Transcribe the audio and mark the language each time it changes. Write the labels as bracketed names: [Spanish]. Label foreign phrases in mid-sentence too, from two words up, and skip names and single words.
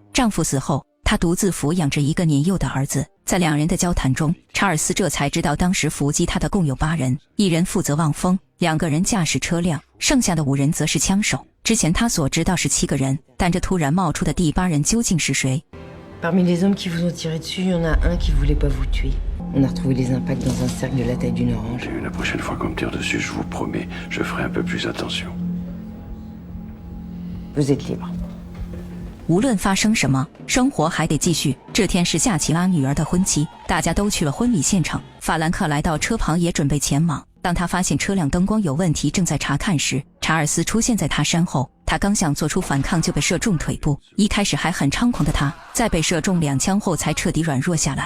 [Chinese] 丈夫死后，她独自抚养着一个年幼的儿子。在两人的交谈中，查尔斯这才知道当时伏击他的共有8人，一人负责望风，2个人驾驶车辆，剩下的5人则是枪手。之前他所知道是7个人，但这突然冒出的第8人究竟是谁？ [French] Parmi les hommes qui vous ont tiré dessus, il y en a un qui voulait pas vous tuer. On a retrouvé les impacts dans un cercle de la taille d'une orange. La prochaine fois qu'on me tire dessus, je vous promets, je ferai un peu plus attention. Vous êtes libre. [Chinese] 无论发生什么，生活还得继续。这天是夏奇拉女儿的婚期，大家都去了婚礼现场。法兰克来到车旁，也准备前往。当他发现车辆灯光有问题，正在查看时，查尔斯出现在他身后。他刚想做出反抗，就被射中腿部。一开始还很猖狂的他，在被射中2枪后才彻底软弱下来。